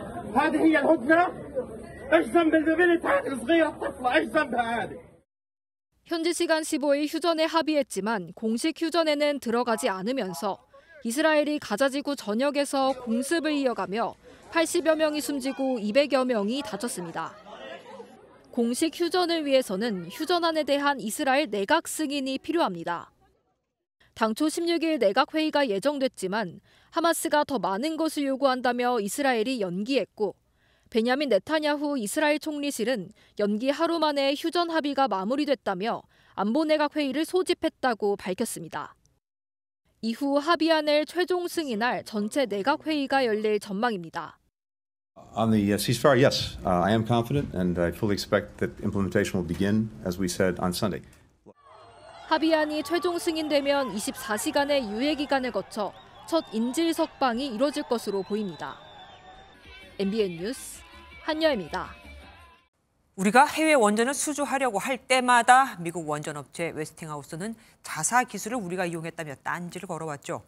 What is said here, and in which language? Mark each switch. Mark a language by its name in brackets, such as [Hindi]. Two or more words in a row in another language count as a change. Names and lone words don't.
[Arabic] هذه هي الهدنة. ايش ذنب البنت هذه الصغيرة الطفلة؟ ايش ذنبها هذه؟ [Korean] 현지 시간 15일 휴전에 합의했지만 공식 휴전에는 들어가지 않으면서 이스라엘이 가자지구 전역에서 공습을 이어가며 80여 명이 숨지고 200여 명이 다쳤습니다. 공식 휴전을 위해서는 휴전안에 대한 이스라엘 내각 승인이 필요합니다. 당초 16일 내각 회의가 예정됐지만 하마스가 더 많은 것을 요구한다며 이스라엘이 연기했고 베냐민 네타냐후 이스라엘 총리실은 연기 하루 만에 휴전 합의가 마무리됐다며 안보 내각 회의를 소집했다고 밝혔습니다. 이후 합의안을 최종 승인할 전체 내각 회의가 열릴 전망입니다. [English] On the ceasefire, yes, I am confident, and I fully expect that implementation will begin, as we said, on Sunday. [Korean] 합의안이 최종 승인되면 24시간의 유예 기간을 거쳐 첫 인질 석방이 이뤄질 것으로 보입니다. MBN 뉴스 한여입니다. 우리가 해외 원전을 수주하려고 할 때마다 미국 원전업체 웨스팅하우스는 자사 기술을 우리가 이용했다며 딴지를 걸어왔죠.